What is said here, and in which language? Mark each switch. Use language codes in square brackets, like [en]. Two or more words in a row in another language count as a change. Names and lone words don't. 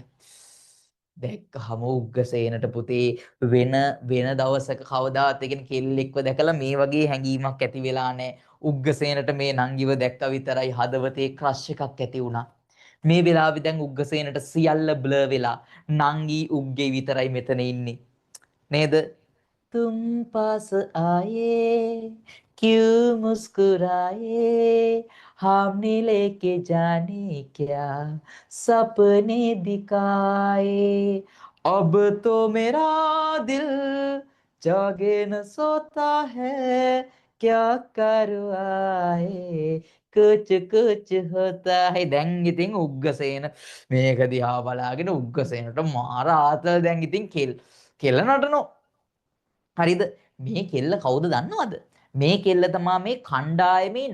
[si] දැක්කහම උග්ගසේනට පුතේ වෙන දවසක කවදාත් එකෙන් කෙල්ලෙක්ව දැකලා මේ වගේ හැඟීමක් ඇති වෙලා නැහැ. උග්ගසේනට මේ නංගිව දැක්ක විතරයි හදවතේ ක්‍රෂ් එකක් ඇති වුණා. මේ වෙලාවේ දැන් උග්ගසේනට සියල්ල බ්ලර් වෙලා නංගි උග්ගේ විතරයි මෙතන ඉන්නේ. නේද? [hi] तुम पास आए क्यों मुस्कुराए हमने लेके जाने क्या सपने दिखाए अब तो मेरा दिल जागे न सोता है क्या करवाए कुछ होता है [si] දැන් ඉතින් උග්ගසේන මේක දිහා බලාගෙන උග්ගසේනට මාර ආතල් දැන් ඉතින් කෙල්ල නටනවා. හරිද? මේ කෙල්ල කවුද දන්නවද? මේ කෙල්ල තමා මේ කණ්ඩායමේ